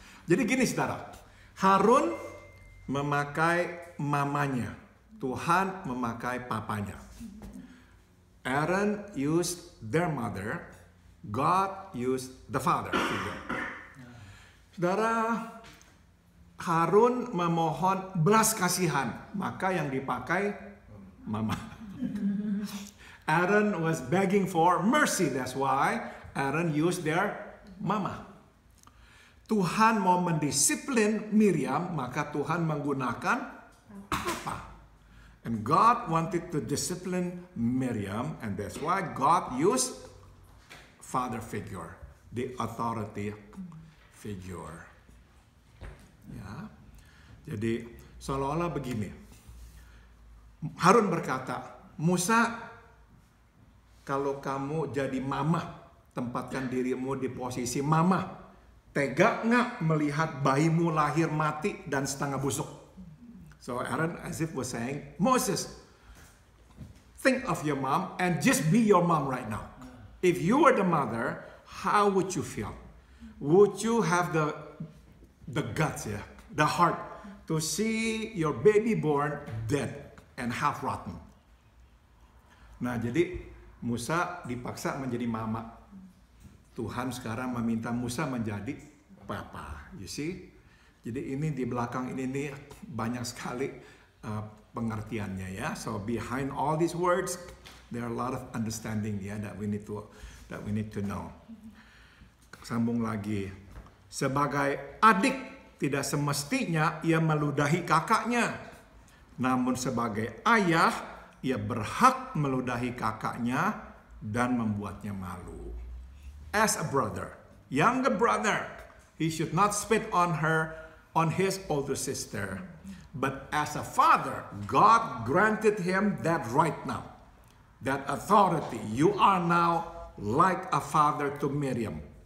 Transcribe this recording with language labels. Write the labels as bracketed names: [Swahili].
[Indonesian] Jadi gini saudara, Harun memakai mamanya, Tuhan memakai papanya. [English] Aaron used their mother, God used the father figure. [Indonesian] Saudara, Harun memohon belas kasihan, maka yang dipakai mama. [English] Aaron was begging for mercy, that's why Aaron used their mama. [Indonesian] Tuhan mau mendisiplin Miriam, maka Tuhan menggunakan papa. [English] And God wanted to discipline Miriam, and that's why God used father figure, the authority figure. [Indonesian] Ya, jadi seolah-olah begini. Harun berkata, Musa, kalau kamu jadi mama, tempatkan dirimu di posisi mama. Tega nggak melihat bayimu lahir mati dan setengah busuk? [English] So Aaron as if was saying, Moses, think of your mom and just be your mom right now. If you were the mother, how would you feel? Would you have the guts, the heart to see your baby born dead and half rotten? [Indonesian] Nah, jadi Musa dipaksa menjadi mama. Tuhan sekarang meminta Musa menjadi papa. [English] You see? [Indonesian] Jadi ini di belakang ini nih banyak sekali pengertiannya ya. [English] So behind all these words, there are a lot of understanding that we need to know. [Indonesian] Sambung lagi. Sebagai adik tidak semestinya ia meludahi kakaknya. Namun sebagai ayah ia berhak meludahi kakaknya dan membuatnya malu. [English] As a brother, younger brother, he should not spit on his older sister. But as a father, God granted him that right now, that authority. You are now like a father to Miriam.